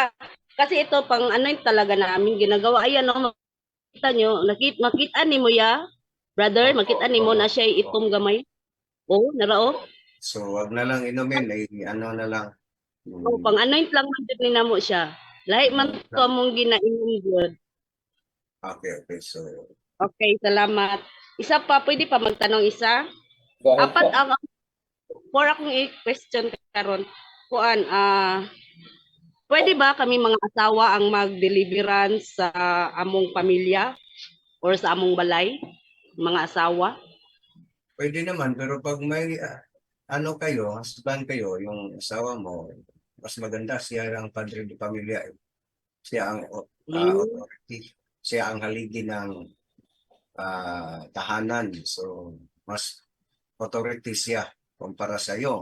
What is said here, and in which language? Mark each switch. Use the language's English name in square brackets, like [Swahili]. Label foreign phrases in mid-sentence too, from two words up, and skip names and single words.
[Filipino] Kasi ito pang talaga namin ginagawa. Ayan makita nyo. [Cebuano] Makita ni mo ya? Brother, makita ni mo na siya itom gamay. Narao. [Filipino] So, wag na lang inumin. Ano na lang. [Cebuano] Pang anoint lang man din na mo siya. Lahi man to among ginainom good. [English] Okay. So. [Cebuano] Okay, salamat. Isa pa, pwede pa magtanong isa? Apat ang for akong i-question karon. Pwede ba kami mga asawa ang mag-deliverance sa among pamilya or sa among balay? Mga asawa? [Filipino] Pwede naman, pero pag may husband kayo, yung asawa mo, mas maganda siya ang [Spanish] padre de pamilya. [Filipino] Siya ang authority. Siya ang haligi ng tahanan. So, mas authority siya kumpara sa iyo.